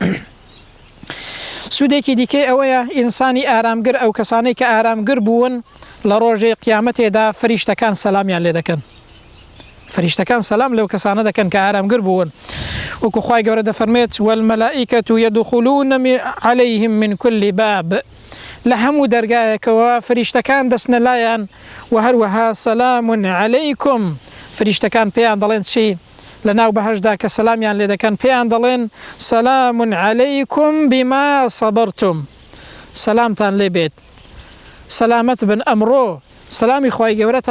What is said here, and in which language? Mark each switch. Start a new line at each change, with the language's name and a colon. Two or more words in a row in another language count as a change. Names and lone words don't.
Central Kurdish: سوودێکی دیکەی ئەوەیە ئینسانی ئارامگر ئەو کەسانەی کە ئارامگر بوون لە ڕۆژەی قیامەتێدا فریشتەکان سەلامیان لێ دەکەن فریشتەکان سەلام لەو کەسانە دەکەن کە ئارامگر بوون وەکو خوای گەورە دەفەرمێت
Arabic: والمەلائیکەة يدخلون عليهم من كل باب
Central Kurdish: لە هەموو دەرگایەکەوە فریشتەکان دەچنە لایەن و هەروەها
Arabic: سەلام عەلەیکم
Central Kurdish: فریشتەکان پێیان دەڵێن چی لە ناو بەهەشدا کە سەلامیان لێ دەکەن پێیان دەڵێن
Arabic: سەلام عەلەیکم بما صبرتم
Central Kurdish: سەلامتان لێ بێت سەلامەت بن ئەمڕۆ سەلامی خوای گەورەتان